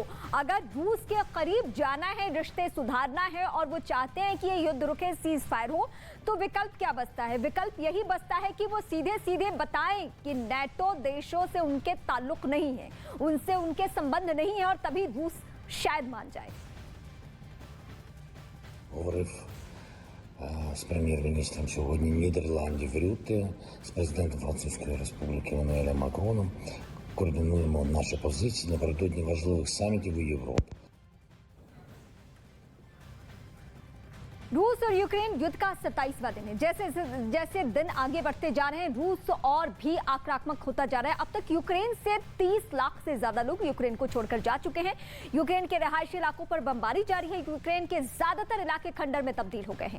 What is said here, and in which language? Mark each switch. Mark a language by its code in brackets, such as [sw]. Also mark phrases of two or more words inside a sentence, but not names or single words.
[hi] अगर रूस के करीब जाना है, रिश्ते सुधारना है और वो चाहते हैं कि ये युद्ध रुके, [en] cease fire [hi] हो, तो विकल्प क्या बचता है? विकल्प यही बचता है कि वो सीधे सीधे बताएं कि नेटो देशों से उनके ताल्लुक नहीं है, उनसे उनके संबंध नहीं है, और तभी रूस शायद मान जाए। [uk] Говорив з прем'єр-міністром сьогодні Нідерландів Рютте, з президентом Французької Республіки Еммануелем Макроном. Координуємо наші позиції напередодні важливих самітів у Європі. [hi] रूस और यूक्रेन युद्ध का 27वां दिन है। जैसे जैसे दिन आगे बढ़ते जा रहे हैं रूस और भी आक्रामक होता जा रहा है। अब तक यूक्रेन से 30 लाख से ज्यादा लोग यूक्रेन को छोड़कर जा चुके हैं। यूक्रेन के रहायशी इलाकों पर बमबारी जारी है। यूक्रेन के ज्यादातर इलाके खंडर में तब्दील हो गए हैं।